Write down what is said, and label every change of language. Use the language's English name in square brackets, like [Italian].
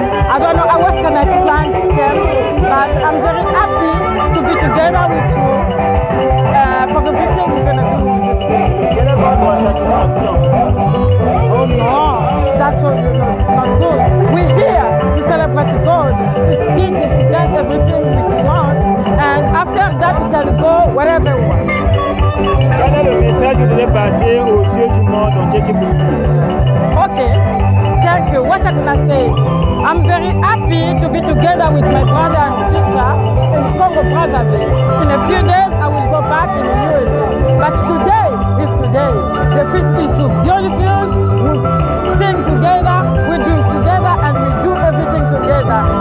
[English] I don't know what can I explain to them, but I'm very happy to be together with you for the big thing we're going to do with the feast. Oh no, that's not good. We're here to celebrate God, to get everything we want, and after that we can go wherever we want. [French] Quel est le message que vous voulez passer aux yeux du monde entier qui vous suit? [English] Okay, thank you. What I'm gonna say? I'm very happy to be together with my brother and sister in Congo Brazzaville. In a few days, I will go back in the USA. But today is today. The feast is so beautiful. We sing together, we drink together, and we do everything together.